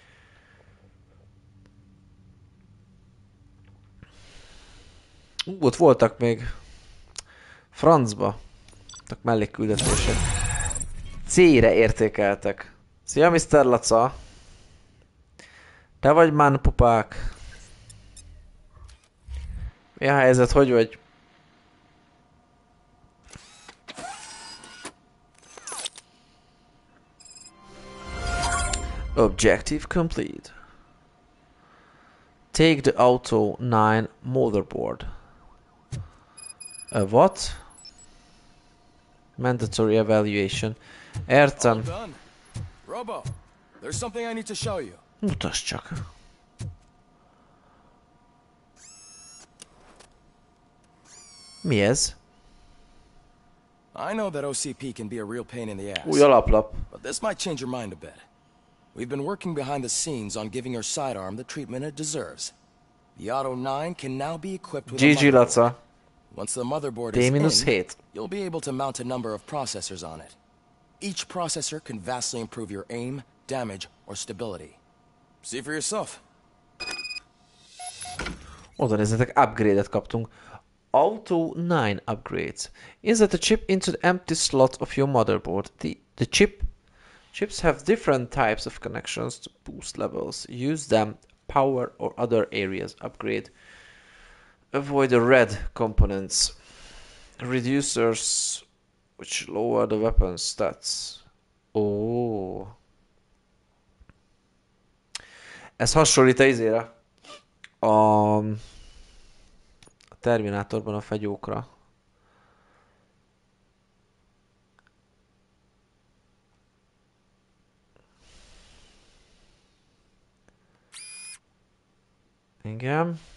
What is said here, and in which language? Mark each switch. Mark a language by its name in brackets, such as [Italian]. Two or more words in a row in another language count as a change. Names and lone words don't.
[Hungarian] Ott voltak még francba. Voltak mellékküldetések. C-re értékeltek. Szia, Mr. Laca! Te vagy manpupák? Mi a helyzet? Hogy vagy? [English] Objective complete. Take the Auto 9 motherboard. A what? Mandatory evaluation. [Hungarian] Értem. [English] Robo, there's something I need to show you. [Hungarian] Mutasd csak. Mi ez? [English] I know that OCP can be a real pain in the ass. [Hungarian] Új alaplap. [English] But this might change your mind a bit. We've been working behind the scenes on giving her sidearm the treatment it deserves. The Auto 9 can now be equipped with GG a motherboard. Laca. Once the motherboard is in, D-7. you'll be able to mount a number of processors on it. Each processor can vastly improve your aim, damage, or stability. See for yourself. [Hungarian] Oda nézzetek, upgrade-et kaptunk. [English] Auto 9 upgrades. Insert a chip into the empty slot of your motherboard. The chips have different types of connections to boost levels. Use them, power or other areas. Upgrade. Avoid the red components. Reducers which lower the weapon stats. [Hungarian] Oh. Ez hasonlít a izére. A Terminátorban a fegyókra. Igen.